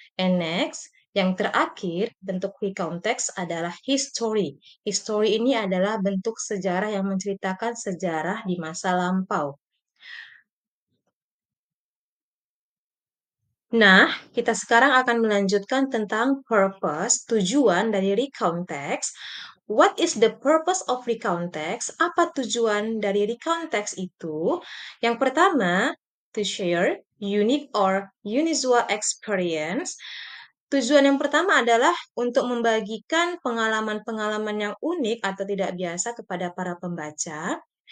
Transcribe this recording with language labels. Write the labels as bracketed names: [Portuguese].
[English] And next, [Indonesian] yang terakhir, bentuk recount text adalah history. History ini adalah bentuk sejarah yang menceritakan sejarah di masa lampau. Nah, kita sekarang akan melanjutkan tentang purpose, tujuan dari recount text. [English] What is the purpose of recount text? [Indonesian] Apa tujuan dari recount text itu? Yang pertama, [English] to share unique or unusual experience. [Indonesian] Tujuan yang pertama adalah untuk membagikan pengalaman-pengalaman yang unik atau tidak biasa kepada para pembaca.